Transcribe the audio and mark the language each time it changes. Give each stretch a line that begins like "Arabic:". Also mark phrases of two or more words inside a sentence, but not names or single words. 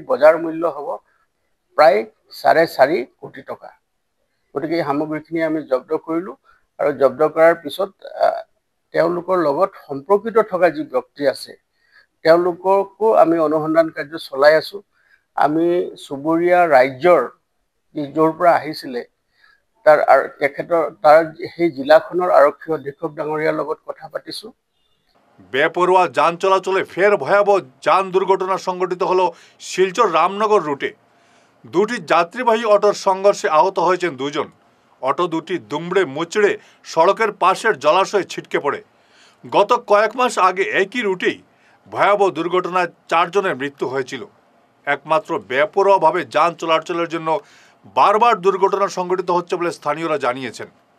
Assamese: বজাৰ মূল্য হ'ব প্ৰায় 4.5 কোটি টকা গতিকে এই সামগ্ৰীখিনি আমি জব্দ কৰিলোঁ আৰু জব্দ কৰাৰ পিছত তেওঁলোকৰ লগত সম্পৰ্কিত থকা যি ব্যক্তি আছে তেওঁলোককো আমি অনুসন্ধান কাৰ্য চলাই আছোঁ আমি চুবুৰীয়া ৰাজ্যৰ য'ৰ পৰা আহিছিলে তাৰ সেই জিলাখনৰ আৰক্ষী অধীক্ষক ডাঙৰীয়াৰ লগত কথা পাতিছোঁ
Bangla: বেপরোয়া যান চলাচলে ফের ভয়াবহ যান দুর্ঘটনা সংঘটিত হলো শিলচর রামনগর রুটে দুটি যাত্রীবাহী অটোর সংঘর্ষে আহত হয়েছেন 2 জন অটো দুটি দুমড়ে মুচড়ে সড়কের পাশের জলাশয়ে ছিটকে পড়ে গত কয়েক মাস আগে একই রুটেই ভয়াবহ দুর্ঘটনায় 4 জনের মৃত্যু হয়েছিল একমাত্র বেপরোয়াভাবে যান চলাচলের জন্য বারবার দুর্ঘটনা সংঘটিত হচ্ছে বলে স্থানীয়রা জানিয়েছেন